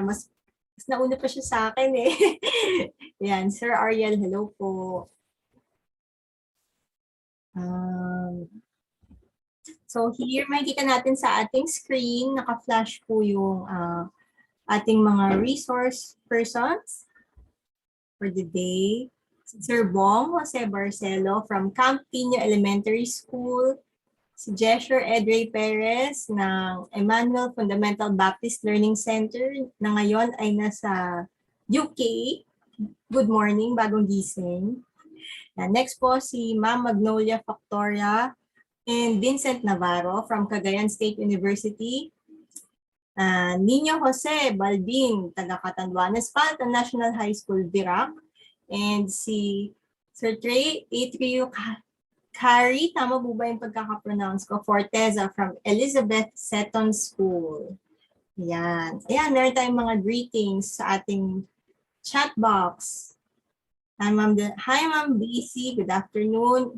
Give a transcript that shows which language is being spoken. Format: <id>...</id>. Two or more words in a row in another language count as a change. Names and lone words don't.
<tl>Mas nauna pa siya sa akin eh. Yan, Sir Ariel, hello po.</tl> <en>So here,</en> <tl>makikita natin sa ating screen, naka-flash po yung ating mga</tl> <en>resource persons for the day.</en> <tl>Sir Bong Jose Barcelo from Camp Pino Elementary School. Si Jesher Edrey Perez ng Emmanuel Fundamental Baptist Learning Center na ngayon ay nasa UK.</tl> <en>Good morning,</en> <tl>bagong gising. Next po si Ma'am Magnolia Factoria and Vincent Navarro from Cagayan State University. Nino Jose Balbin, taga Catanduanes, Palta National High School, Virac. And si Sir Trey Atrio Kari, tama po ba yung pagkakapronounce ko? Forteza from Elizabeth Seton School. Ayan. Ayan, meron tayong mga greetings sa ating chat box.</tl> <en>Hi, Ma'am BC. Good afternoon.</en>